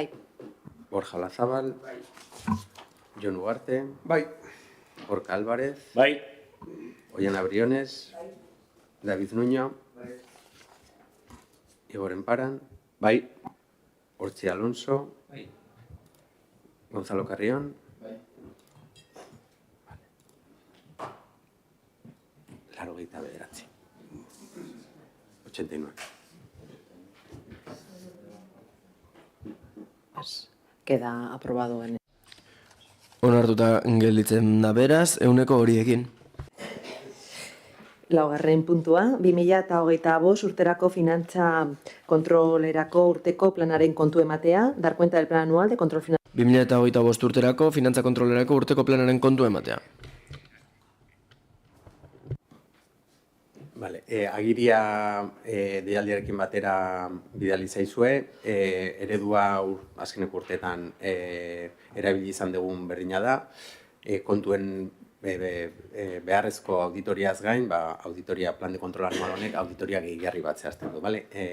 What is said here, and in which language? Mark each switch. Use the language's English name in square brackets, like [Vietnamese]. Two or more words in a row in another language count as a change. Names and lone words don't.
[Basque] Borja Lazabal. Bai. Jon Ugarte. Bai. Gorka Álvarez. Bai. Ollana Briones. Bai. David Nuño. Bai. Igor Emparan. Bai. Ortzi Alonso. Bai. Gonzalo Carrión. Bai. [Spanish] Vale. 89. 89. Queda aprobado en [Basque] Onartuta gelditzen da beraz, 100 horiekin. Laugarren puntua, 2025 urterako finantza kontrolerako urteko planaren kontu ematea, [Spanish] dar cuenta del plan anual de control financiero. [Basque] 2025 urterako finantza kontrolerako urteko planaren kontu ematea. Vale, agiria deialdiarekin batera bidali zaizue, eredua azkeneko urteetan erabili izan dugun berdina da, kontuen beharrezko auditoriaz gain, auditoria [Spanish] plan de kontrol anual [Basque] honek auditoria gehigarri bat zehazten du, bale?